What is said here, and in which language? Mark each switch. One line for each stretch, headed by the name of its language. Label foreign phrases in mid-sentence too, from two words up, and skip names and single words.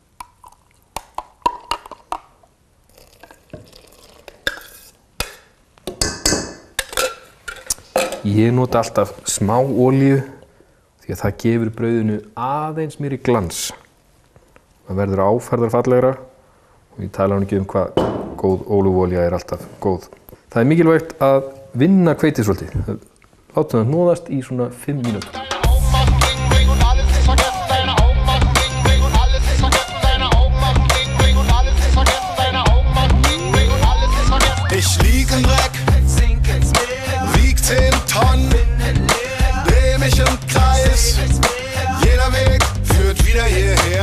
Icelandic: Ég nota alltaf smá olíu því að það gefur brauðinu aðeins meiri glans. Það verður áferðarfallegra og ég tala nú ekki hvað góð ólífuolía alltaf góð. Það mikilvægt að vinna hveitið svolítið. Látum það hnoðast í svona 5 mínútur.
German: Ich lieg im Dreck, wieg 10 Tonnen, dreh mich im Kreis, jeder Weg führt wieder hierher.